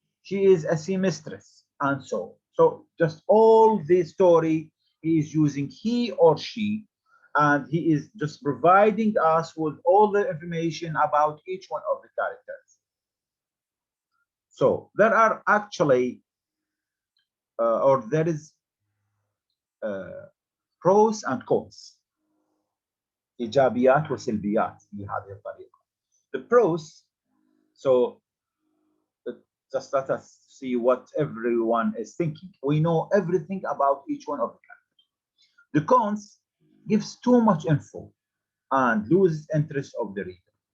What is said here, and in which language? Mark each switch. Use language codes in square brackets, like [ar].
[en] She is a seamstress, and so on. So just all the story he is using he or she, and he is just providing us with all the information about each one of the characters. So there are actually, or there is pros and cons. [ar] إيجابيات وسلبيات في هذه الطريقة. [en] The pros, so just let us see what everyone is thinking. We know everything about each one of the characters. The cons gives too much info and loses interest of the reader.